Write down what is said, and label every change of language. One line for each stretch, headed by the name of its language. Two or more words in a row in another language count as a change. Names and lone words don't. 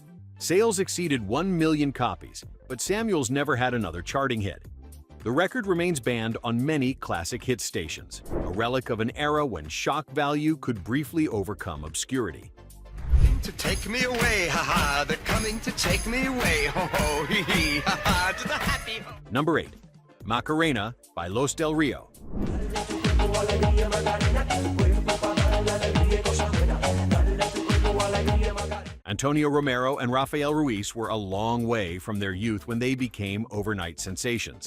English: Sales exceeded 1 million copies, but Samuels never had another charting hit. The record remains banned on many classic hit stations, a relic of an era when shock value could briefly overcome obscurity. To take me away, ha-ha, they're coming to take me away, ho-ho, hee-hee, ha-ha, to the happy... Number 8. Macarena by Los Del Rio. Antonio Romero and Rafael Ruiz were a long way from their youth when they became overnight sensations.